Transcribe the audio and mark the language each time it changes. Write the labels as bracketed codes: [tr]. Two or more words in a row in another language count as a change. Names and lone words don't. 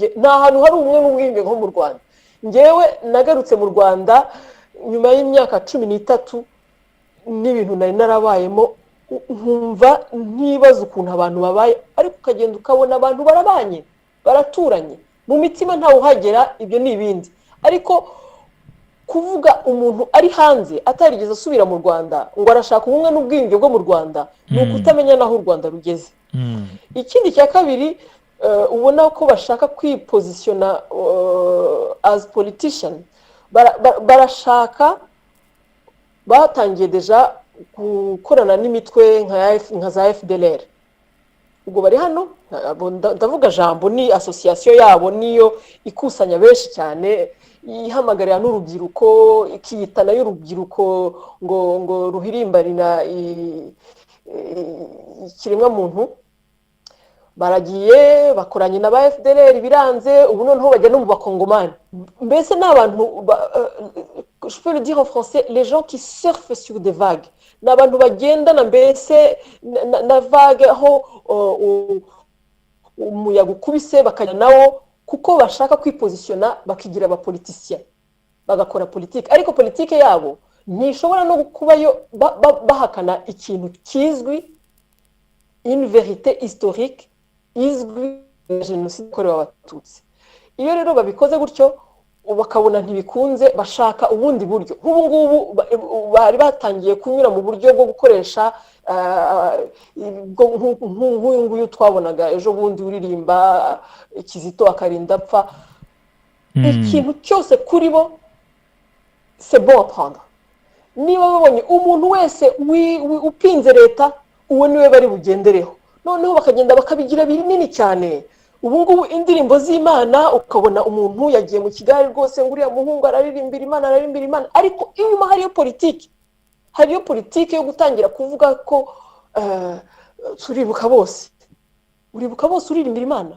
[rw] Nta hantu hari ubumwe n'ubwiyunge nko mu Rwanda. Ngewe nagarutse mu Rwanda nyuma y'imyaka 13 n'ibintu nari narabayemo, nkumva ntibaza ukuntu abantu babaye, ariko ukagenda ukabona abantu barabanye, baraturanye, mu mitima ntawe uhagera. Ibyo ni ibindi, ariko kuvuga umuntu ari hanze atarigeze asubira mu Rwanda ngo arashaka ubumwe n'ubwiyunge bwo mu Rwanda, ni ukutamenya naho u Rwanda rugeze. Ikindi cya kabiri, ubona ko bashaka kwipozisiona [en] as politician, [rw] barashaka, batangiye deja gukorana n'imitwe nka za FPR. Ubwo bari hano, ndavuga jambo ni association yabo niyo ikusanya benshi cyane, ihamagarira n'urubyiruko, ikiyitana y'urubyiruko ngo ruhirimbarina ikiremwa muntu. Baragiye bakoranye na ba FPR biranze, ubu noneho bajya no mu bakongomani. Mbese n'abantu, [fr] je peux le dire en français, les gens qui surfent sur des vagues. [rw] N'abantu bagendana mbese na vague aho umuyaga ukubise bakajya nawo, kuko bashaka kwipozisiona bakigira abapolitisien, bagakora politike. Ariko politike yabo ntishobora no kubayo bahakana ikintu kizwi, [fr] une vérité historique [rw] izwi, jenoside yakorewe abatutsi. Iyo rero babikoze gutyo bakabona ntibikunze, bashaka ubundi buryo. Nk'ubu ngubu bari batangiye kunyura mu buryo bwo gukoresha nk'uyu nguyu twabonaga ejo bundi uririmba Kizito akarinda apfa. Ikintu cyose kuri bo [fr] c'est bon à prendre. [rw] Niba babonye umuntu wese upinze leta, uwo niwe bari bugendereho, noneho bakagenda bakabigira binini cyane. Ubu ngubu indirimbo z'Imana ukabona umuntu yagiye mu Kigali rwose ngo uriya muhungu araririmbira Imana, ariko inyuma hariyo politike yo gutangira kuvuga ko turibuka bose uririmbira Imana.